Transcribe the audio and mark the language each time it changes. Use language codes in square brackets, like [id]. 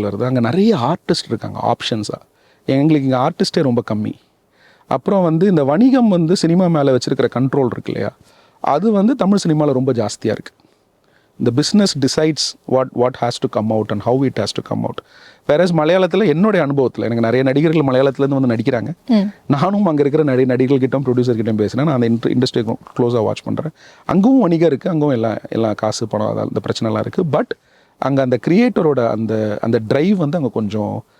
[ta] அங்கே நிறைய ஆர்டிஸ்ட் இருக்காங்க ஆப்ஷன்ஸாக. எங்களுக்கு இங்கே ஆர்டிஸ்டே ரொம்ப கம்மி. அப்புறம் வந்து இந்த வணிகம் வந்து சினிமா மேலே வச்சுருக்கிற கண்ட்ரோல் இருக்கு இல்லையா, அது வந்து தமிழ் சினிமாவில் ரொம்ப ஜாஸ்தியாக இருக்குது. [en] The business decides what has to come out and how it has to come out. [ta] Whereas மலையாளத்தில் என்னுடைய அனுபவத்தில் எனக்கு நிறைய நடிகர்கள் மலையாளத்துலேருந்து வந்து நடிக்கிறாங்க. நானும் அங்கே இருக்கிற நிறைய நடிகர்கள்கிட்டும் ப்ரொடியூசர்கிட்டும் பேசுகிறேன். நான் அந்த இண்டஸ்ட்ரி க்ளோஸாக வாட்ச் பண்ணுறேன். அங்கவும் வணிகம் இருக்குது, அங்கவும் எல்லாம் காசு பணம் அந்த பிரச்சனைலாம் இருக்குது. பட் அங்கே அந்த கிரியேட்டரோட அந்த ட்ரைவ் வந்து அங்கே கொஞ்சம்